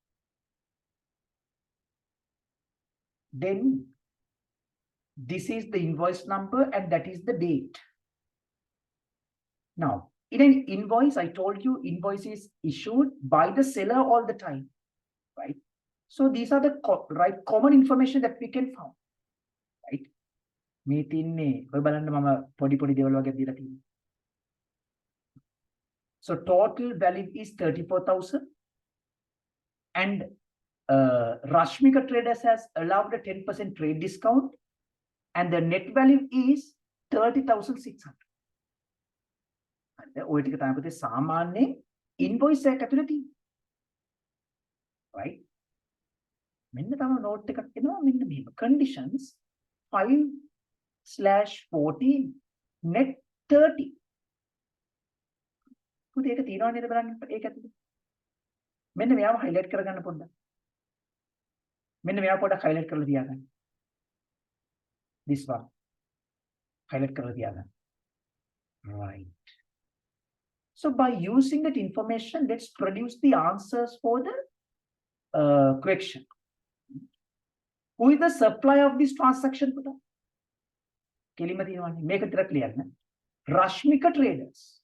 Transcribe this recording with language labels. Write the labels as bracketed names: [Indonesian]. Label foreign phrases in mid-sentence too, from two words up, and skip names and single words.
[English] Then this is the invoice number and that is the date. Now, in an invoice, I told you invoice is issued by the seller all the time. right? So these are the right common information that we can find, right? [Sinhala] මේ තින්නේ ඔය බලන්න මම පොඩි පොඩි දේවල් වගේ දීලා තියෙනවා. [English] So total value is 34,000 and Rashmika Traders has allowed a 10% trade discount and the net value is 30,600. [Sinhala] ඔය ටික තමයි පුතේ සාමාන්‍ය invoice එකක් ඇතුලේ තියෙන්නේ. right? මෙන්න තම note එකක් එනවා මෙන්න මෙහෙම conditions 5/14 net 30. පුතේ ඒක තියනවා නේද බලන්න ඒක ඇතුලේ. මෙන්න මෙයාව highlight කරගන්න පොඩ්ඩක්. මෙන්න මෙයාව පොඩ්ඩක් highlight කරලා තියාගන්න. [English] this one [Sinhala] highlight කරලා තියාගන්න. [English] right. So by using that information, let's produce the answers for the question. Who is the supplier of this transaction? Make it clear. Rashmika Traders.